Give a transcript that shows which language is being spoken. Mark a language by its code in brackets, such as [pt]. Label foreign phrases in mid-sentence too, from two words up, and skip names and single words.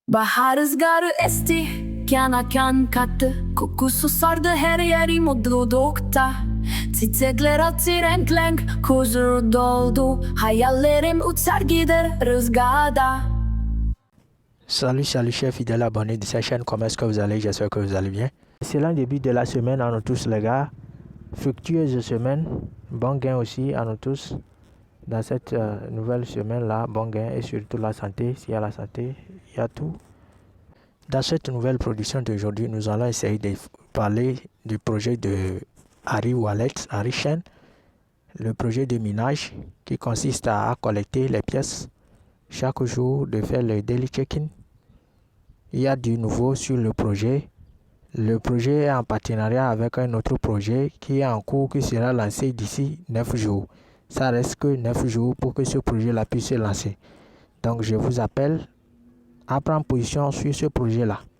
[tr] Bahar rüzgarı esti, kana kan kattı. Kokusu sardı her yeri mutlulukta. Çiçekler açtı renk renk, huzur doldu. Hayallerim uçar gider rüzgarda. [fr] Salut chers fidèles abonnés de cette chaîne, comment est-ce que vous allez? J'espère que vous allez bien. C'est le début de la semaine à nous tous les gars. Fructueuse semaine, bon gain aussi à nous tous. Dans cette nouvelle semaine-là, bon gain et surtout la santé. S'il y a la santé, il y a tout. Dans cette nouvelle production d'aujourd'hui, nous allons essayer de parler du projet de Harry Wallet, Harry Chain, le projet de minage qui consiste à collecter les pièces chaque jour, de faire le [en] daily check-in. [fr] Il y a du nouveau sur le projet. Le projet est en partenariat avec un autre projet qui est en cours, qui sera lancé d'ici 9 jours. Ça reste que 9 jours pour que ce projet-là puisse se lancer. Donc je vous appelle à prendre position sur ce projet-là.